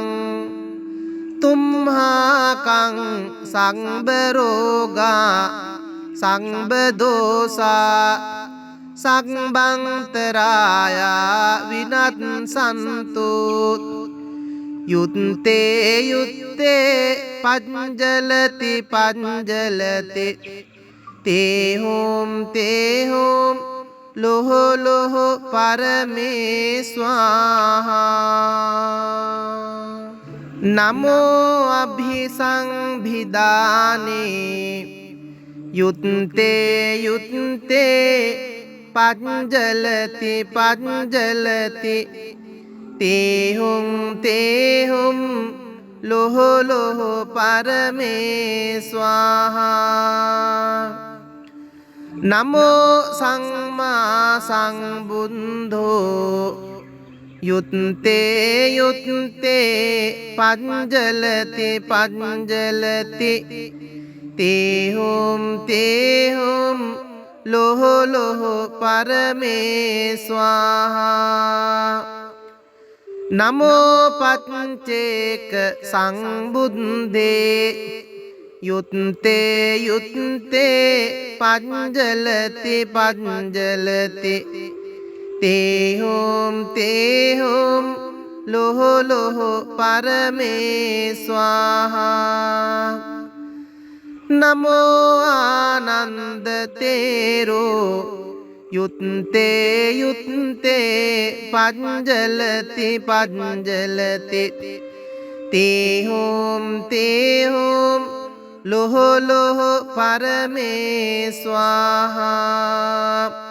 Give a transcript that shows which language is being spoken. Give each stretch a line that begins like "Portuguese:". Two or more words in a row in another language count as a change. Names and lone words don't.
Pali: තුම්හාකං සංබරෝගා සංබදෝසා සංබන්තරායා විනත්සන්තු යුත්තේ යුත්තේ පංජලති පංජලති තේහෝම් තේහෝම් ලොහ ලොහ පරමේ ස්වාහා නමෝ අභිසංභිදානේ යුත්තේ යුත්තේ පංජලති පංජලති තේහුම් තේහුම් ලොහ ලොහ පරමේ ස්වාහා නමෝ සම්මා සම්බුද්ධෝ යුත්තේ යුත්තේ පංජලති පංජලති තේහුම් තේහුම් ලොහ ලොහ පරමේ ස්වාහා නමෝ පච්චේක සංබුද්දේ යුත්තේ යුත්තේ පංජලති පංජලති තේහුම් තේහුම් ලොහ ලොහ පරමේ ස්වාහා නමෝ ආනන්ද තේරෝ යුත්තේ යුත්තේ පංජලති පංජලති තේහුම් තේහුම් ලොහ ලොහ පරමේ ස්වාහා